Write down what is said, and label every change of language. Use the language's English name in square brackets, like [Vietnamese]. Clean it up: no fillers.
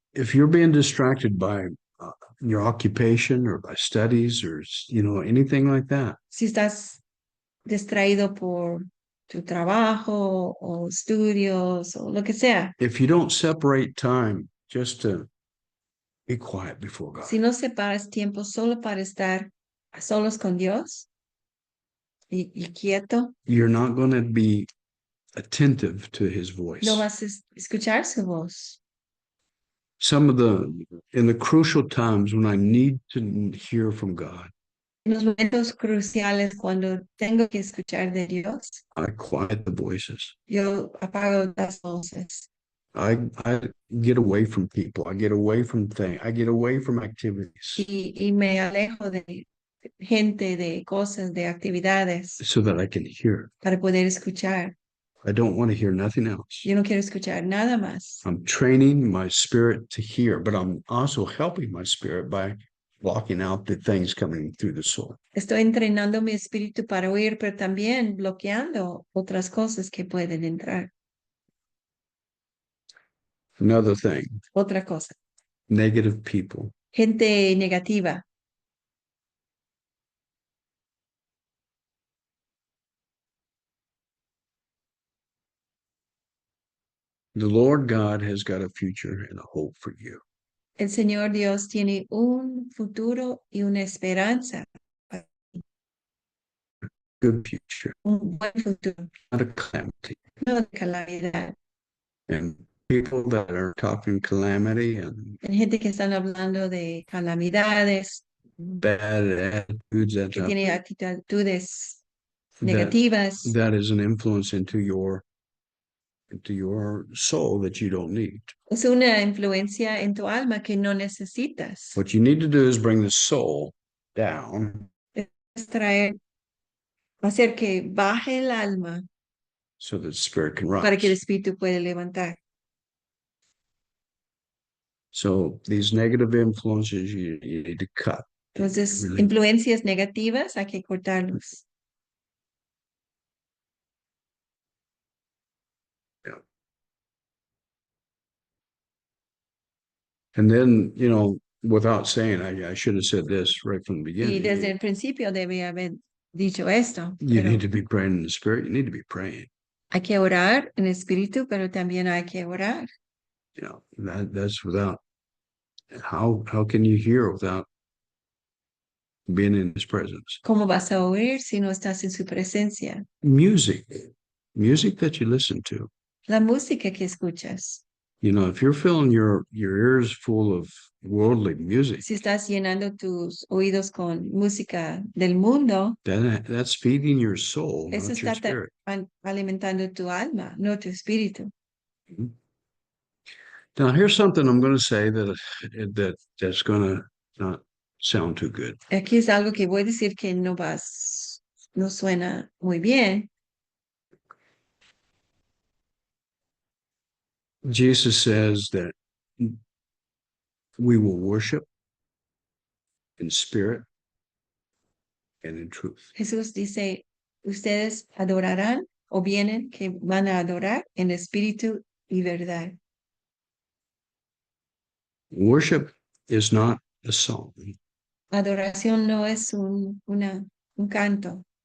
[English] If you're being distracted by your occupation or by studies or, anything like that, [Spanish] Si estás distraído por tu trabajo o estudios o lo que sea, [English] if you don't separate time just to be quiet before God, [Spanish] si no separas tiempo solo para estar a solos con Dios y quieto, [English] you're not going to be attentive to his voice. [Spanish] no vas a escuchar su voz. [English] In the crucial times when I need to hear from God, [Spanish] En los momentos cruciales cuando tengo que escuchar de Dios, [English] I quiet the voices. [Spanish] yo apago las voces. [English] I get away from people. I get away from things. I get away from activities [Spanish] Y me alejo de gente, de cosas, de actividades [English] so that I can hear. [Spanish] para poder escuchar. [English] I don't want to hear nothing else. [Spanish] Yo no quiero escuchar nada más. [English] I'm training my spirit to hear, but I'm also helping my spirit by blocking out the things coming through the soul. [Spanish] Estoy entrenando mi espíritu para oír, pero también bloqueando otras cosas que pueden entrar. [English] Another thing, [Spanish] Otra cosa. [English] negative people. [Spanish] Gente negativa. [English] The Lord God has got a future and a hope for you. [Spanish] El Señor Dios tiene un futuro y una esperanza. [English] Good future, [Spanish] Un buen futuro. [English] not a calamity. [Spanish] No de calamidad. [English] And people that are talking calamity and [Spanish] Hay gente que están hablando de calamidades, [English] bad attitudes, [Spanish] que tiene actitudes [English] that, [Spanish] negativas. [English] that is an influence into your soul that you don't need. [Spanish] Es una influencia en tu alma que no necesitas. [English] What you need to do is bring the soul down [Spanish] Es hacer que baje el alma [English] so that the spirit can [Spanish] para que el [English] rise. [Spanish] espíritu pueda levantar. [English] So these negative influences you need to cut. [Spanish] Entonces, [English] Really. [Spanish] influencias negativas hay que cortarlos. [English] And then, without saying, I should have said this right from the [Spanish] Y desde [English] beginning. [Spanish] el principio debe haber dicho esto. [English] You [Spanish] Pero [English] need to be praying in the spirit. You need to be praying. [Spanish] hay que orar en espíritu, pero también hay que orar. [English] That's without. How can you hear without being in His presence? [Spanish] ¿Cómo vas a oír si no estás en su presencia? [English] Music that you listen to. [Spanish] La música que escuchas. [English] If you're filling your ears full of worldly music, [Spanish] Si estás llenando tus oídos con música del mundo, [English] then that's feeding your soul, [Spanish] eso [English] not your [Spanish] está [English] spirit. [Spanish] alimentando tu alma, no tu espíritu. [English] Now, here's something I'm going to say that's going to not sound too good. [Spanish] Aquí es algo que voy a decir que no suena muy bien. [English] Jesus says that we will worship in spirit and in truth. [Spanish] Jesús dice, ustedes adorarán o vienen que van a adorar en espíritu y verdad. [English] Worship is not a song. [Spanish] Adoración no es un canto,